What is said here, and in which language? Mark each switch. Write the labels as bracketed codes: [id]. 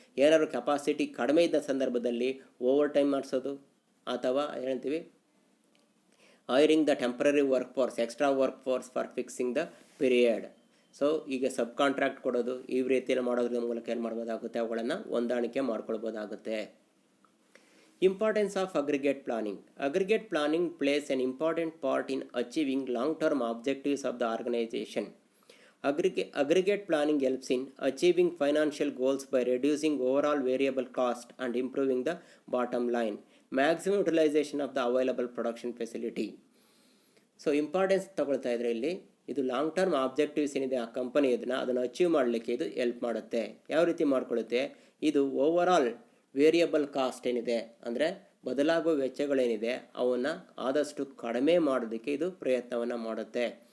[kn] ಏನಾದರೂ ಕೆಪಾಸಿಟಿ ಕಡಿಮೆ ಇದ್ದ ಸಂದರ್ಭದಲ್ಲಿ ಓವರ್ ಟೈಮ್ ಮಾಡಿಸೋದು, ಅಥವಾ ಹೇಳ್ತೀವಿ [en] Hiring the temporary work force, extra work force for fixing the period. [kn] So ಈಗ ಸಬ್ ಕಾಂಟ್ರಾಕ್ಟ್ ಕೊಡೋದು, ಈ ರೀತಿಯಲ್ಲಿ ಮಾಡೋದ್ರ ಮೂಲಕ ಏನು ಮಾಡ್ಬೋದಾಗುತ್ತೆ, ಅವುಗಳನ್ನು ಹೊಂದಾಣಿಕೆ ಮಾಡ್ಕೊಳ್ಬೋದಾಗುತ್ತೆ. [en] Importance of aggregate planning. Aggregate planning plays an important part in achieving long-term objectives of the organization. Aggregate planning helps in achieving financial goals by reducing overall variable cost and improving the bottom line. Maximum utilization of the available production facility. [kn] So importance ತಗೊಳ್ತಾ ಇದ್ರೆ ಇಲ್ಲಿ ಇದು long term objectives ಏನಿದೆ ಆ company ಅದನ್ನು achieve ಮಾಡಲಿಕ್ಕೆ ಇದು help ಮಾಡುತ್ತೆ. ಯಾವ ರೀತಿ ಮಾಡ್ಕೊಳ್ಳುತ್ತೆ, ಇದು ಓವರಾಲ್ ವೇರಿಯಬಲ್ ಕಾಸ್ಟ್ ಏನಿದೆ ಅಂದರೆ ಬದಲಾಗುವ ವೆಚ್ಚಗಳೇನಿದೆ ಅವನ್ನು ಆದಷ್ಟು ಕಡಿಮೆ ಮಾಡೋದಕ್ಕೆ ಇದು ಪ್ರಯತ್ನವನ್ನು ಮಾಡುತ್ತೆ.